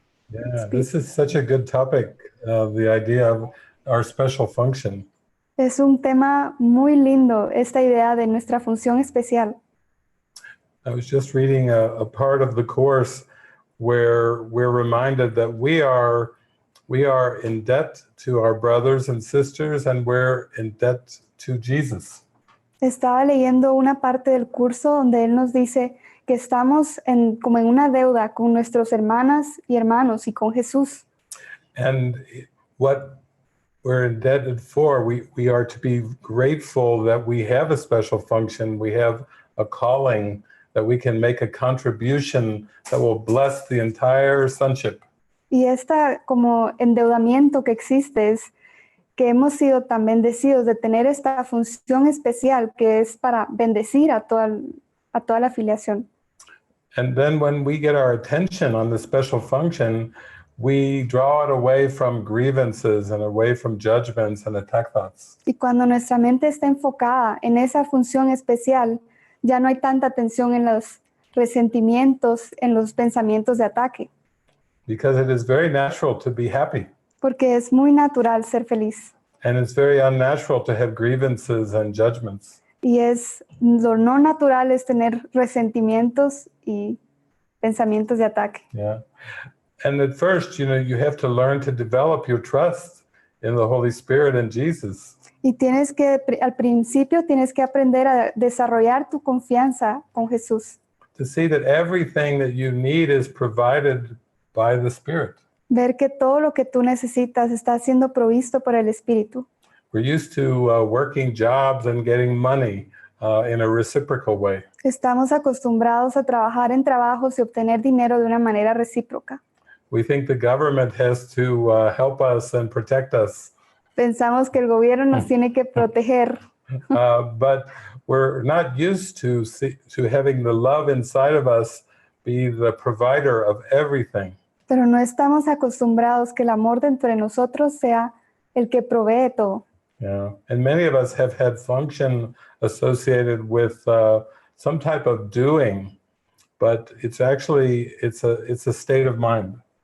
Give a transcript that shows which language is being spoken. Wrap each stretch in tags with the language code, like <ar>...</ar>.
<en>Yeah, this is such a good topic, the idea of our special function.</en> <es>Es un tema muy lindo, esta idea de nuestra función especial.</es> <en>I was just reading a part of the Course where we're reminded that we are in debt to our brothers and sisters, and we're in debt to Jesus.</en> <es>Estaba leyendo una parte del curso donde él nos dice que estamos como en una deuda con nuestros hermanas y hermanos y con Jesús.</es> <en>And what we're indebted for, we are to be grateful that we have a special function, we have a calling, that we can make a contribution that will bless the entire sonship.</en> <es>Y esta como endeudamiento que existe es que hemos sido tan bendecidos de tener esta función especial que es para bendecir a toda la afiliación.</es> <en>And then when we get our attention on the special function, we draw it away from grievances and away from judgments and attack thoughts.</en> <es>Y cuando nuestra mente está enfocada en esa función especial, ya no hay tanta atención en los resentimientos, en los pensamientos de ataque.</es> <en>Because it is very natural to be happy.</en> <es>Porque es muy natural ser feliz.</es> <en>And it's very unnatural to have grievances and judgments.</en> <es>Y lo no natural es tener resentimientos y pensamientos de ataque.</es> <en>Yeah. And at first, you have to learn to develop your trust in the Holy Spirit and Jesus.</en> <es>Y al principio tienes que aprender a desarrollar tu confianza con Jesús.</es> <en>To see that everything that you need is provided by the Spirit.</en> <es>Ver que todo lo que tú necesitas está siendo provisto por el Espíritu.</es> <en>We're used to working jobs and getting money in a reciprocal way.</en> <es>Estamos acostumbrados a trabajar en trabajos y obtener dinero de una manera recíproca.</es> <en>We think the government has to help us and protect us.</en> <es>Pensamos que el gobierno nos tiene que proteger.</es> <en>But we're not used to having the love inside of us be the provider of everything.</en> <es>Pero no estamos acostumbrados que el amor dentro de nosotros sea el que provee todo.</es> <en>Yeah, and many of us have had function associated with some type of doing, but it's actually it's a state of mind.</en>